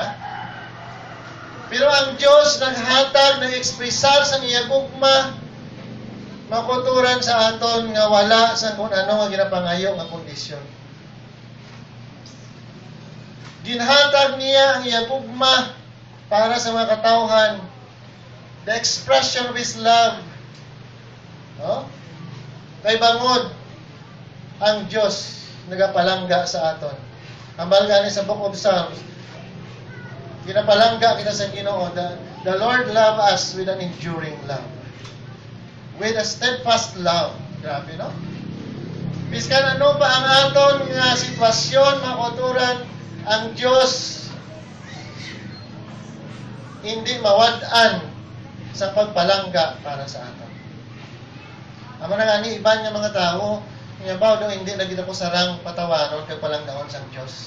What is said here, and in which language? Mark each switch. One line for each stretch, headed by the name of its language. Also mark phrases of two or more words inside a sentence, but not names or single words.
Hiligaynon: Pero ang Diyos naghatag, nag-expressar sa iya gugma, makuturan sa aton nga wala sa kung ano nga ginapangayo nga kondisyon. Ginhatag niya ang iya gugma para sa mga katawhan,
English: the expression of His love.
Hiligaynon: No? Kay bangod ang Diyos nagapalangga sa aton. Ambal gani sa Book of Psalms, ginapalangga kita sa Ginoo.
English: The Lord love us with an enduring love. With a steadfast love.
Hiligaynon: Grabe, no? Biskan ano pa ang aton nga sitwasyon, mga kauturan, ang Diyos hindi mawad-an sa pagpalangga para sa aton. Amo na nga ni iban nga mga tao, nga ba daw hindi na gid ako sarang patawaron kay palanggaon sang Dios.